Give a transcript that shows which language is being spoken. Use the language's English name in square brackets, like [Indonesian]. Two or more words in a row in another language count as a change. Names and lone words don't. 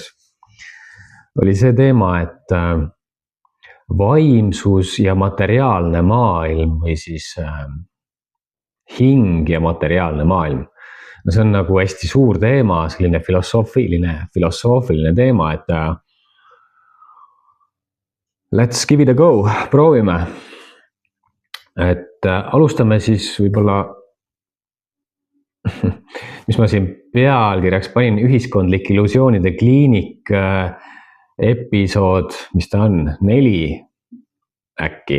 [Estonian] Oli see teema, et vaimsus ja materiaalne maailm või siis hing ja materiaalne maailm. No see on nagu hästi suur teema, selline filosoofiline teema, et [English] let's give it a go, [Estonian] proovime. Et alustame siis võib-olla, mis ma siin pealkirjaks panin, ühiskondlik illusioonide kliinik episood, mis ta on, 4 äkki.